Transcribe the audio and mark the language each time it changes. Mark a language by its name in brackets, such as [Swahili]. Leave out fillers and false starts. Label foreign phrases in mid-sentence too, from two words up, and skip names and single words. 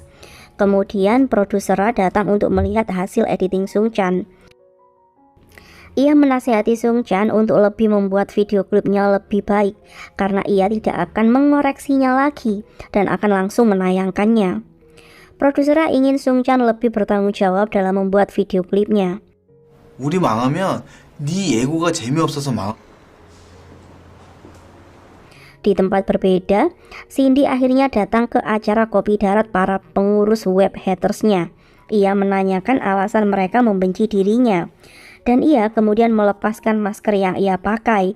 [Indonesian] Kemudian produser Ra datang untuk melihat hasil editing Sung Chan. Ia menasihati Sung Chan untuk lebih membuat video klipnya lebih baik karena ia tidak akan mengoreksinya lagi dan akan langsung menayangkannya. Produser Ra ingin Sung Chan lebih bertanggung jawab dalam membuat video klipnya. [Korean] 우리 망하면 네 예고가 재미없어서 망. [Indonesian] Di tempat berbeda, Cindy akhirnya datang ke acara kopi darat para pengurus web hatersnya. Ia menanyakan alasan mereka membenci dirinya. Dan ia kemudian melepaskan masker yang ia pakai.